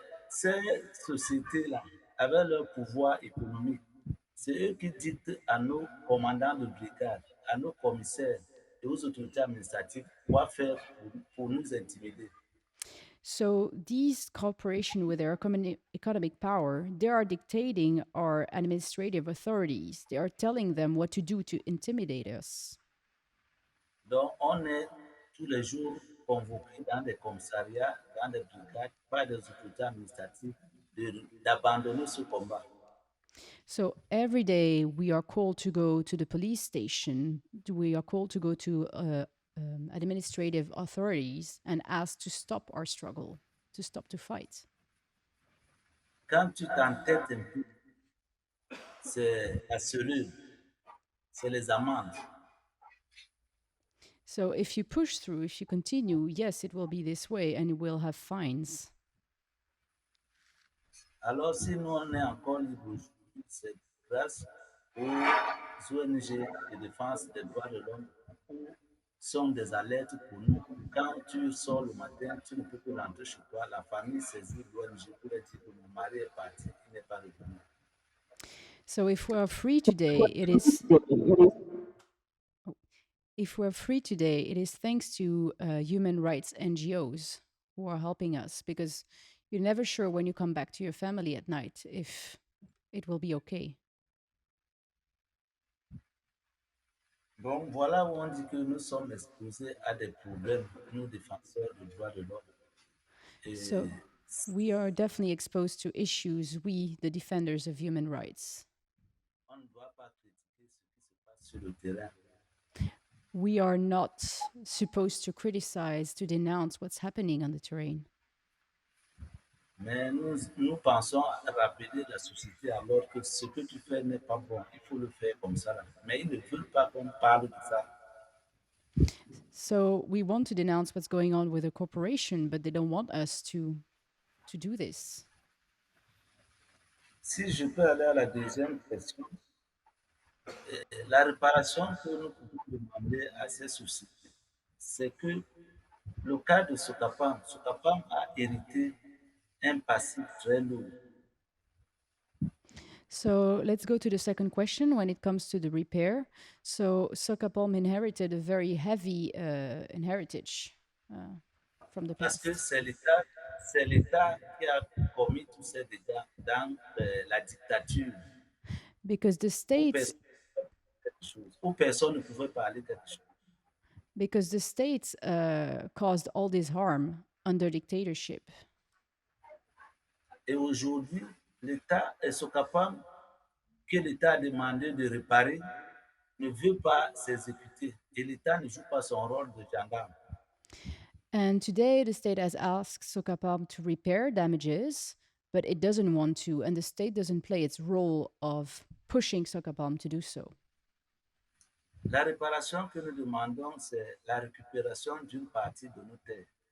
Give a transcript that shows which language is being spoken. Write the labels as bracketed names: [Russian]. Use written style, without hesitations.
[French] Ces sociétés-là, avec leur pouvoir économique, c'est eux qui dictent à nos commandants de brigade, à nos commissaires et aux autorités administratives quoi faire pour nous intimider. [English] So these corporations with their economic power, they are dictating our administrative authorities. They are telling them what to do to intimidate us. [French] Donc, on est tous les jours convoqués dans des commissariats, dans des brigades, par des autorités administratives d'abandonner ce combat. [English] So every day we are called to go to the police station. We are called to go to administrative authorities and asked to stop our struggle, to stop the fight. [French] Quand tu t'entêtes un peu, c'est la cellule, c'est les amendes. [English] So if you push through, if you continue, yes, it will be this way and you will have fines. [French] Alors, si nous on est encore libre aujourd'hui, c'est grâce aux ONG de défense des droits de l'homme qui sont des alertes pour nous. Quand tu sors le matin, tu ne peux plus rentrer chez toi. La famille saisit l'ONG pour dire que mon mari est parti, il n'est pas revenu. [English] So if we are free today, it is. If we're free today, it is thanks to human rights NGOs who are helping us, because you're never sure when you come back to your family at night if it will be okay. [French] Donc voilà où on dit que nous sommes exposés à des problèmes, nous défenseurs des droits de l'homme. [English] So we are definitely exposed to issues, we, the defenders of human rights. [French] On ne doit pas critiquer ce qui se passe sur le terrain. [English] We are not supposed to criticize, to denounce what's happening on the terrain. [French] Mais nous pensons à rappeler la société alors que ce que tu fais n'est pas bon, il faut le faire comme ça. Mais ils ne veulent pas qu'on parle de ça. [English] So we want to denounce what's going on with the corporation, but they don't want us to do this. [French] Si je peux aller à la deuxième question, la réparation que nous pouvons demander à ces sociétés, c'est que le cas de SYNAPARCAM a hérité un passif très lourd. [English] So let's go to the second question when it comes to the repair. So SYNAPARCAM inherited a very heavy heritage from the [French] Parce [English] past. [French] que c'est l'État qui a commis tous ces dégâts dans la dictature. [English] Because the states, [French] où personne ne pouvait parler quelque chose. [English] Because the states caused all this harm under dictatorship. [French] Et aujourd'hui, l'État est SYNAPARCAM que l'État a demandé de réparer ne veut pas s'exécuter et l'État ne joue pas son rôle de gendarme. [English] And today the state has asked SYNAPARCAM to repair damages, but it doesn't want to, and the state doesn't play its role of pushing SYNAPARCAM to do so. [French] La réparation que nous demandons, c'est la récupération d'une partie de nos terres.